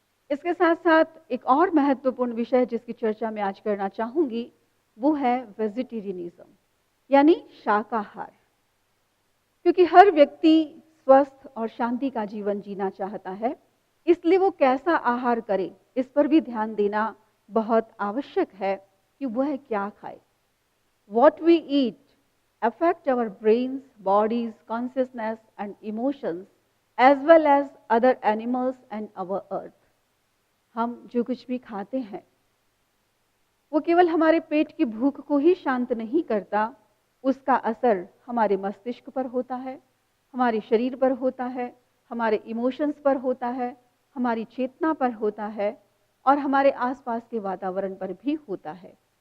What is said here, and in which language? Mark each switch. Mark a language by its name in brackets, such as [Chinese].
[Hindi] इसके साथ साथ एक और महत्वपूर्ण विषय जिसकी चर्चा मैं आज करना चाहूंगी वो है वेजिटेरियनिज्म, यानी शाकाहार। क्योंकि हर व्यक्ति स्वस्थ और शांति का जीवन जीना चाहता है, इसलिए वो कैसा आहार करे इस पर भी ध्यान देना बहुत आवश्यक है कि वह क्या खाए। [English] What we eat affect our brains, bodies, consciousness and emotions as well as other animals and our earth. [Hindi] हम जो कुछ भी खाते हैं वो केवल हमारे पेट की भूख को ही शांत नहीं करता, उसका असर हमारे मस्तिष्क पर होता है, हमारे शरीर पर होता है, हमारे इमोशंस पर होता है, हमारी चेतना पर होता है और हमारे आसपास के वातावरण पर भी होता है।